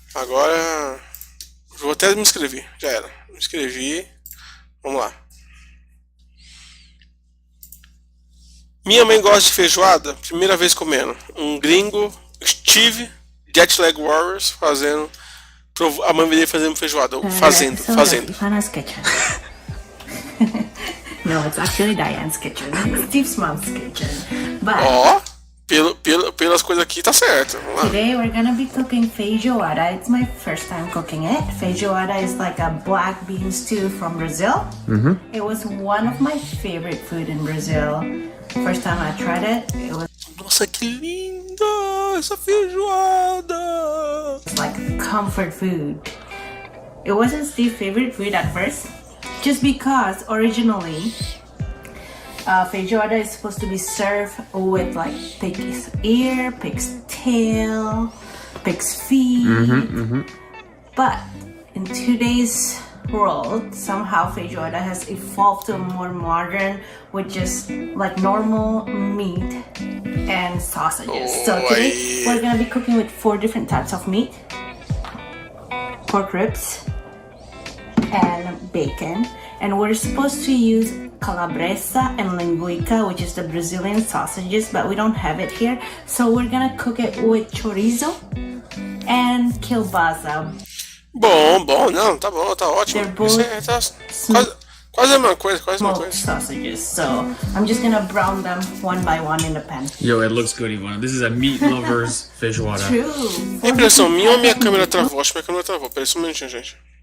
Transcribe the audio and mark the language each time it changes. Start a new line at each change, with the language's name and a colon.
Portuguese: Agora. Vou até me inscrever. Já era. Me inscrevi. Vamos lá. Minha mãe gosta de feijoada. Primeira vez comendo. Um gringo, Steve, Jetlag Warriors, fazendo. A mãe dele fazendo feijoada. Fazendo.
English: Hannah's kitchen. No, it's actually Diane's kitchen. It's Steve's mom's kitchen. But
Portuguese: Ó, pelas coisas aqui tá certo. Vamos lá.
English: today we're gonna be cooking feijoada. It's my first time cooking it. Feijoada is like a black bean stew from Brazil. It was one of my favorite food in Brazil. First time I tried it, it was
Portuguese: Nossa, que linda essa feijoada!
English: like comfort food. It wasn't Steve's favorite food at first, just because originally feijoada is supposed to be served with like pig's ear, pig's tail, pig's feet. But in today's world, somehow feijoada has evolved to a more modern with just like normal meat and sausages. So today we're gonna be cooking with 4 different types of meat: pork ribs and bacon. And we're supposed to use calabresa and linguiça, which is the Brazilian sausages, but we don't have it here. So we're gonna cook it with chorizo and kielbasa.
Portuguese: Bom, não, tá bom, tá ótimo.
English: They're both
Portuguese: Isso tá quase a mesma coisa,
English: smoked sausages. So I'm just gonna brown them one by one in the pan. Yo, it looks good, Ivana. This is a meat lover's feijoada. True.
Portuguese: É impressão minha ou minha câmera travou? Acho que minha câmera travou. Pera aí só um minutinho, gente.